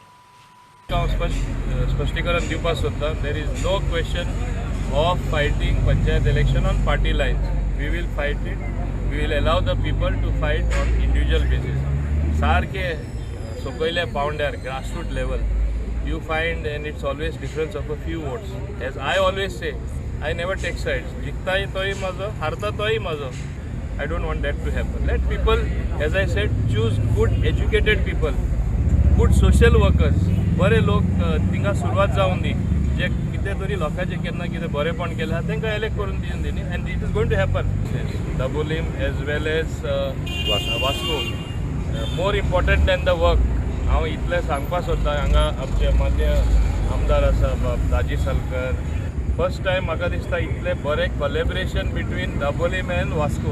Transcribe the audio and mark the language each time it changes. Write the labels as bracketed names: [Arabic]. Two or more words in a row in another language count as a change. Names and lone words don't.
[Konkani] स्पष्टीकरण दिवपाक सोदता. [English] there is no question of fighting panchayat election on party lines. we will fight it. we will allow the people to fight on individual basis. [Konkani] सारखे सकयल्या पावंड्यार [English] grassroot level you find and it's always difference of a few votes. As I always say, I never take sides. [Konkani] जिकताही तोही माझो, हारता तोही माझो. [English] I don't want that to happen. Let people, as I said, choose good educated people, good social workers. [Konkani] बरे लोक तिंका सुरवात जावन दी जे कितें तरी लोकांचे केन्ना कितें बरेपण केलें आहा तांकां इलेक्ट करून दिवन दिनी [English] and it is going to happen. दाबोलीम as well as वास्को. more important than the work [Konkani] हांव इतलें सांगपाक सोदतां. हांगा आमचे मान्य आमदार आसा दाजी सलकर. [English] first time [Konkani] म्हाका दिसता इतलें बरें [English] collaboration between दाबोलीम एंड वास्को.